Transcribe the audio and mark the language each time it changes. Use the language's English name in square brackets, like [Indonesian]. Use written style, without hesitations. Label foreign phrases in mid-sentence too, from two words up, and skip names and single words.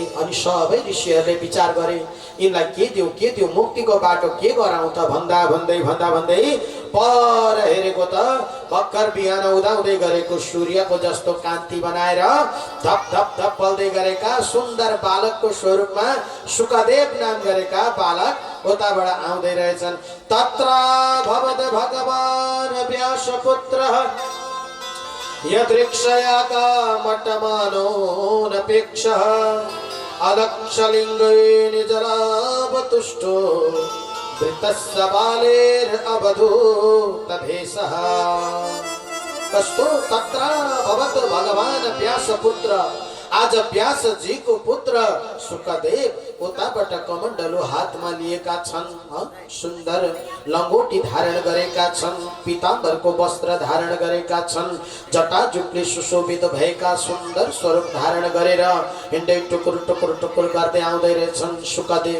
[Nepali] अनि सबै ऋषिहरूले विचार गरे, यिनलाई के दिउँ मुक्तिको बाटो के गराउँ त भन्दा भन्दै पर हेरेको त भर्खर बिहान उदाउँदै गरेको सूर्यको जस्तो कान्ति बनाएर धप धप धप बल्दै गरेका सुन्दर बालकको स्वरूपमा सुखदेव नाम गरेका बालक उताबाट आउँदै रहेछन्। [Sanskrit] तत्र भवद भगवान व्यासपुत्रः यदृक्षयाका मटमानो नपेक्षः अलक्षलिङ्गेन जलावतुष्टो वृत्तस्य बालेर अवधूतभेषः। कस्तो तत्र भवत भगवान व्यासपुत्र, [Nepali] आज व्यास जी को पुत्र सुखदेव उताबाट कमण्डलु हातमा लिएका छन्। सुन्दर लंगोटी धारण गरेका छन्, पीताम्बरको वस्त्र धारण गरेका छन्, जटाजुटले सुशोभित भएका सुन्दर स्वरूप धारण गरेर हिँड्दै टुकुर टुकुर टुकुर गर्दै आउँदै रहेछन् सुखदेव।